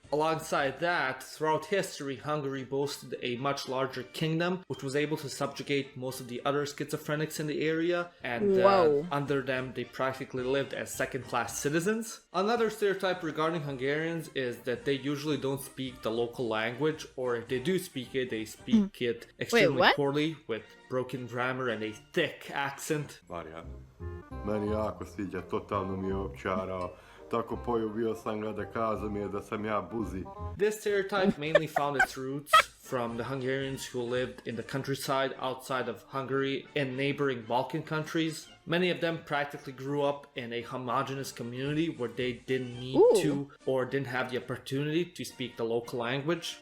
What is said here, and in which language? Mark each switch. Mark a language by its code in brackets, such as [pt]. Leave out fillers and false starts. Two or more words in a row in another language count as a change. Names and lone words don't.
[en] Alongside that, throughout history, Hungary boasted a much larger kingdom, which was able to subjugate most of the other schizophrenics in the area, and under them, they practically lived as second-class citizens. Another stereotype regarding Hungarians is that they usually don't speak the local language, or if they do speak it, they speak it extremely poorly with broken grammar and a thick accent. [sr] Meni jako sviđa, totalno mi je opčarao. Tako poljubio sam ga da kazao mi je da sam ja buzi. [en] This stereotype mainly found its roots from the Hungarians who lived in the countryside outside of Hungary in neighboring Balkan countries. Many of them practically grew up in a homogenous community where they didn't need to or didn't have the opportunity to speak the local language.